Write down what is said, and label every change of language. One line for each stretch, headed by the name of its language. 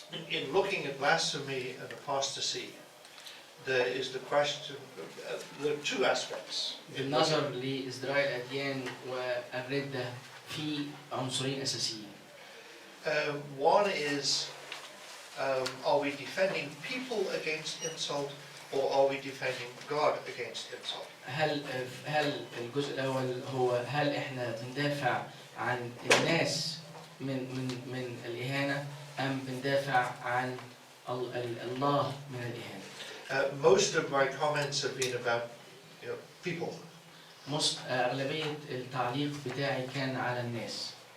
English: In looking at blasphemy and apostasy, there is the question, there are two aspects.
Arabic: بالنظر لازدراء الاديان والردة في عنصرين اساسيين.
English: One is, are we defending people against insult, or are we defending God against insult?
Arabic: هل الجزء الاول هو هل احنا بندافع عن الناس من الاهانة ام بندافع عن الله من الاهانة؟
English: Most of my comments have been about, people.
Arabic: أغلبية التعليق بتاعي كان على الناس.